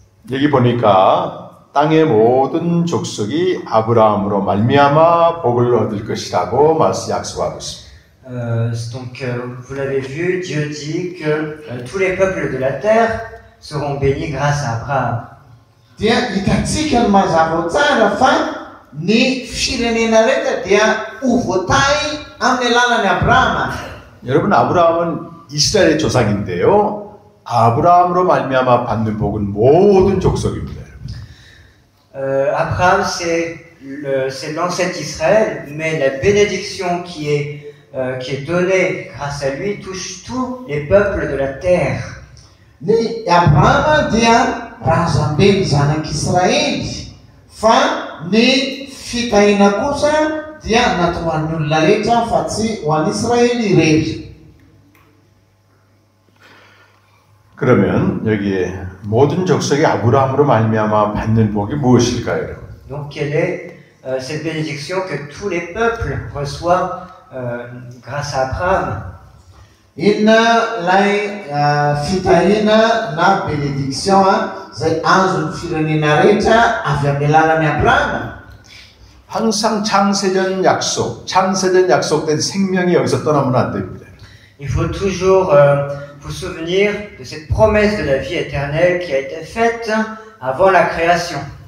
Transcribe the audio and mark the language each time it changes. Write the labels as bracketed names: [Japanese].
[Korean] 여기 보니까 땅의 모든 족속이 아브라함으로 말미암아 복을 얻을 것이라고 약속하고 있습니다. [French] Donc, vous l'avez vu, Dieu dit que tous les peuples de la terre seront bénis grâce à Abraham. [Malagasy] Dia hitantsika ny mazava tsara fa ny firenena rehetra dia ho voatahy amin'ny alalan'ny Abrahama. [Korean] 여러분 아브라함은 이스라엘의 조상인데요. 아브라함으로 말미암아 받는 복은 모든 족속입니다. [French] Abraham, c'est l'ancêtre d'Israël, mais la bénédiction qui est donnée grâce à lui touche tous les peuples de la terre. [Malagasy] Ny Abrahama dia razamben'ny zanak'Israely, fa ny fitahiana kosa dia natao ho an'ny olona rehetra fa tsy ho an'ny Israely irery. [Korean] 그러면 여기에 모든 족속이 아브라함으로 말미암아 받는 복이 무엇일까요? [French] Donc quelle est cette bénédiction que tous les peuples reçoivent grâce à Abraham? [Malagasy] Inona lay fitahiana na bénédiction zay azon'ny firenena rehetra avy amin'ny alalan'ny Abrahama? [Korean] 항상 창세전 약속된 생명이 여기서 떠나면 안 됩니다. [French] Il faut toujours vous souvenir de cette promesse de la vie éternelle qui a été faite avant la création.